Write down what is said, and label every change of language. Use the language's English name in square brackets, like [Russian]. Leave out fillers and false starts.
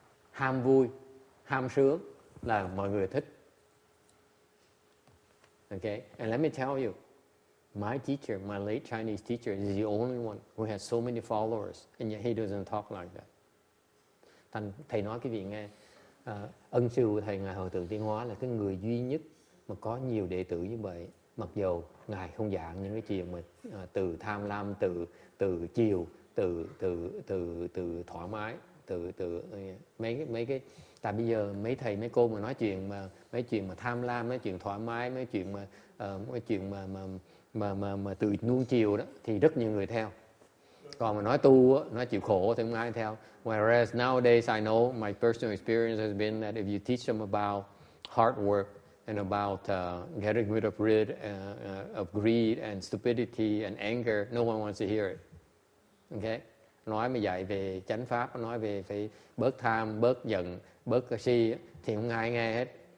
[Vietnamese] Ham vui, ham sướng là mọi người thích. [English] Okay, and let me tell you, my teacher, my late Chinese teacher, is the only one who has so many followers, and yet he doesn't talk like that. [Vietnamese] Thầy nói cái vị nghe, ân sư của thầy Ngài Hòa Thượng Tiến Hóa là cái người duy nhất mà có nhiều đệ tử như vậy. Mặc dù Ngài không giảng những cái chuyện mà từ tham lam, từ chiều, từ thoải mái, từ mấy cái. Tại bây giờ mấy thầy mấy cô mà nói chuyện mà mấy chuyện mà tham lam, mấy chuyện thoải mái, mấy chuyện mà từ nuông chiều đó thì rất nhiều người theo. Còn mà nói tu á, nói chịu khổ thì không ai theo. [English] Whereas nowadays I know my personal experience has been that if you teach them about hard work and about getting rid of greed and stupidity and anger, no one wants to hear it. Okay? [Vietnamese] Nói mà dạy về chánh pháp, nói về phải bớt tham, bớt giận, bớt si thì không ai nghe hết.